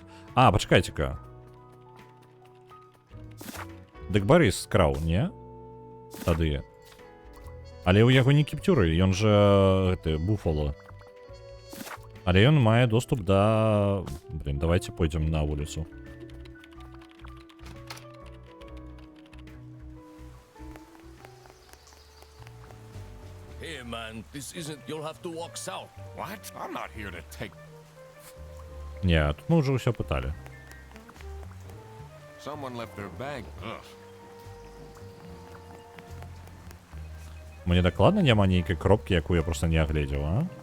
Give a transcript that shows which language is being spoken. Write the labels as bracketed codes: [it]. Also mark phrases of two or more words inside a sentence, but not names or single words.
[be] пачакайце-ка. Дык Барыс скраў, не? Тады. Але ў яго не кіпцюры, ён жа... буфало. Але ён мае доступ да... [ru] Блин, давайте пойдем [be] на вуліцу. [en] Hey man, this isn't... You'll have to walk south. What? I'm not here to take... [be] Не, тут мы уже ўсё пыталі. [en] Someone left their bag. Ugh. [be] Мне дакладна няма нейкай кропкі, якую я просто не агледзеў, а?